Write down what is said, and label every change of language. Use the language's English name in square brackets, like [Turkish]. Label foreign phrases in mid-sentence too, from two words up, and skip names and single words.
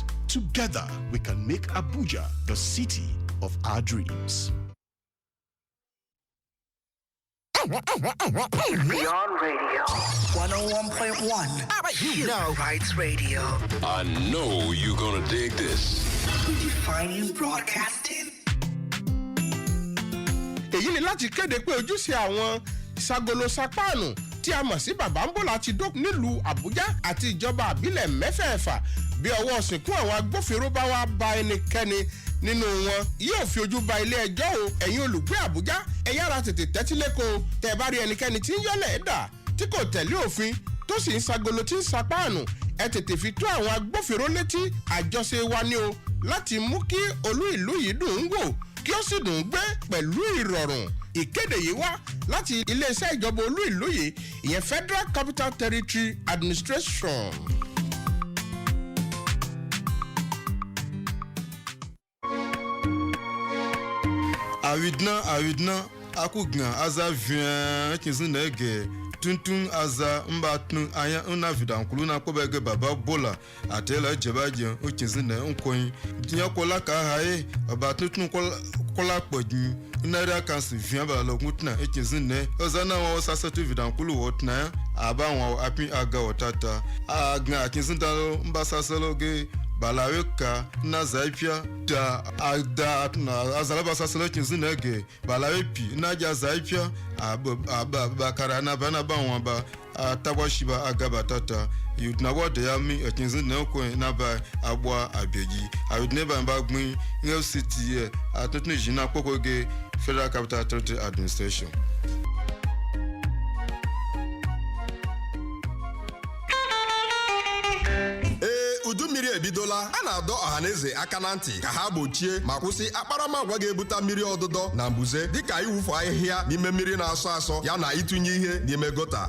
[English] Together, we can make Abuja the city of our dreams. Beyond Radio 101.1 Rights Radio. I know you're gonna dig this. Redefining broadcasting. [Yoruba] Èyí ni láti kéde pé ojúṣe àwọn ìságolo sapáànù tí a mọ̀ sí Babambola ti dókun nílùú Àbújá àti ìjọba àbílẹ̀ mẹ́fẹ̀ẹ̀fà bí ọwọ́ sìnkú àwọn agbófinró bá wá bá ẹnikẹ́ni nínú wọn yóò fi ojú ba ilé ẹjọ́ o ẹ̀yin olùgbé àbújá ẹ yára tètè tẹ́tí lẹ́kọ̀ọ́ tẹ́ ẹ bá rí ẹnikẹ́ni tí ń yọ́lẹ̀ ẹ̀dà tí kò tẹ̀lé òfin tó sì ń sagolo tí ń sapáànù ẹ tètè fi tó àwọn agbófinró létí àjọṣe wa ni o láti mú kí olú ìlú yìí dùn ún wò kí ó sì dùn ún gbé pẹ̀lú ìrọ̀rùn ìkéde yìí wá láti iléeṣẹ́ ìjọba olú ìlú yìí ìyẹn Federal Capital Territory Administration. [Gbagyi] Aridna akugna aza vien kinzin nege tuntun aza mbatun aya una vidankulu na kobege baba bola atela jebaje o kinzin ne nkoyin tinya kola ka hae baba tuntun kola pojin nara kansi vien ba logutna e kinzin ne ozana wa sasatu vidankulu wotna aba wa api aga otata agna kinzin dalo mbasaselo ge balaweka na zaipia da na azalaba saselo kinzinege balawepi na ja zaipia bakara na bana banwa ba tabashiba agaba tata yudna wode ya mi kinzinne ko na ba agba abeji awudneba mbagbin FCT atutnu jina pokoge Federal Capital Territory Administration. [Igbo] Udummiri ebidola a na-adọ ọhaneze aka na ntị ka ha gbochie ma kwụsị akparamagwa ga-ebute mmiri ọdụdọ na mbuze dịka iwufu ahịhịa n'ime mmiri na-asọ asọ ya na ịtụnye ihe n'ime gota.